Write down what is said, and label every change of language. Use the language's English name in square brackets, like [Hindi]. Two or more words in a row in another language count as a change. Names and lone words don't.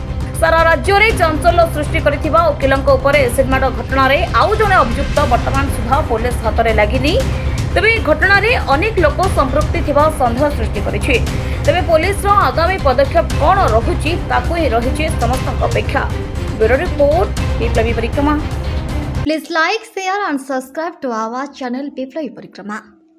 [Odia] ସାରା ରାଜ୍ୟ ରେ ଚଞ୍ଚଳ ସୃଷ୍ଟି କରିଥିବା ଓକିଲଙ୍କ ଉପରେ ଏସିଡ ମାଡ ଘଟଣା ରେ ଆଉ ଜଣେ ଅଭିଯୁକ୍ତ ବର୍ତ୍ତମାନ ସୁଦ୍ଧା ପୋଲିସ ହାତ ରେ ଲାଗିନି ତେବେ ଘଟଣା ରେ ଅନେକ ଲୋକ ସମ୍ପୃକ୍ତି ଥିବା ସନ୍ଦେହ ସୃଷ୍ଟି କରିଛି ତେବେ ପୋଲିସ ର ଆଗାମୀ ପଦକ୍ଷେପ କଣ ରହୁଛି ତାକୁ ହିଁ ରହିଛି ସମସ୍ତ ଅପେକ୍ଷା। [English] Bureau report विप्लवी परिक्रमा। Please like, share and subscribe to our channel Viplavi Parikrama.